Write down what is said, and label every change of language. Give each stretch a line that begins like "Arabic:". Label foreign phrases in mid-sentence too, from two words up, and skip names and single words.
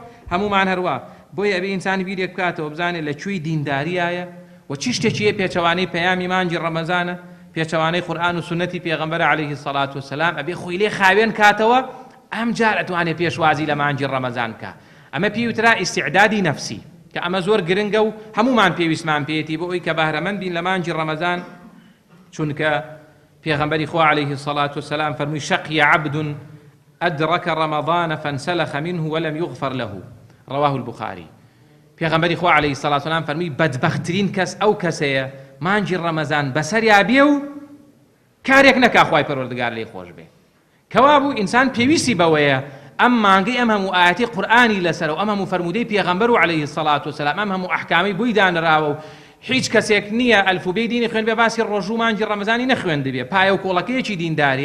Central Kurdish: هەمومان هەروە بۆیە ئەبێ ئینسانی بیرێک بکاتەوە بزانێت لەکوێی دینداریایە و چی شتێکیە پێچەوانەی پەیامی مانگی ڕەمەزانە پێچەوانەی قورئان و سنەتی پێغەمبەر
Arabic: عەلەیهی سەڵات وسەلام
Central Kurdish: ئەبێ خۆی لێ خاوێن کاتەوە ئەم جار ئەتوانێت پێشوازی لە مانگی ڕەمەزان بکە. ئەمە پێی وترا ئیستیعدادی نەفسی کە ئەمە زۆر گرنگە و هەمومان پێویستمان پێێتی بۆ ئەوی کە بەهرەمەند بین لە مانگی ڕەمەزان، چونکە پێغەمبەری خوا
Arabic: عەلەیهی سەڵات وسەلام
Central Kurdish: فەرمووی
Arabic: شەقی عەبد أدرك رمضان فانسلخ منه ولم يغفر له رواه البخاري.
Central Kurdish: پێغەمبەری خوا
Arabic: عەلەیهی سەڵات وسەلام
Central Kurdish: فەرمووی بەدبەختترین کەس ئەو کەسەیە مانگی ڕەمەزان بەسەریا بێ و کارێک نەکا خوای پەروەردگار لێی خۆش بێ. کەوا بوو ئینسان پێویستی بەوەیە ئەم مانگەی ئەم هەموو ئاەتی قورئانی لەسەر و ئەم هەموو فەرمودەی پێغەمبەر و
Arabic: عەلەیهی سەڵات وسەلام
Central Kurdish: ئەم هەموو ئەحکامی بۆی دانراوە و هیچ کەسێک نییە ئەلفوبەی دینی خوێن بێ باسی ڕۆژ و مانگی ڕەمەزانی نەخوێندە بێ، پایە و کۆڵەکەیەکی دینداریە.